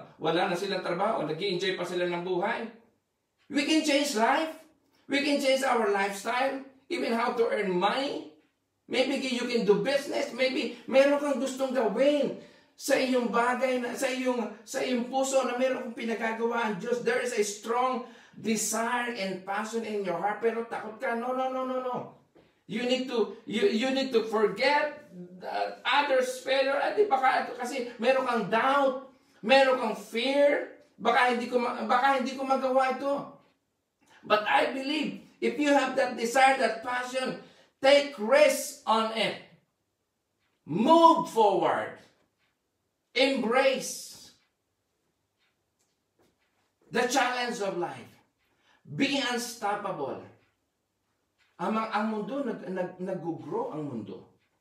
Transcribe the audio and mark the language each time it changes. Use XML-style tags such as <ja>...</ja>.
<tl>Wala na silang trabaho, nag-i-enjoy pa sila ng buhay.</tl> <en>We can change life. We can change our lifestyle. Even how to earn money. Maybe you can do business. Maybe</en> <tl>meron kang gustong gawin sa iyong bagay, sa iyong puso na meron kong pinagagawa ang Diyos.</tl> <en>There is a strong desire and passion in your heart,</en> <tl>pero takot ka.</tl> <en>No, no, no, no, no. You need to forget others' failure.</en> <tl>Di baka kasi meron kang doubt, meron kang fear, baka hindi ko magawa ito.</tl> <en>But I believe if you have that desire, that passion, take risk on it. Move forward. Embrace the challenge of life. Be unstoppable.</en> <tl>Ang mundo, nag-grow ang mundo.</tl>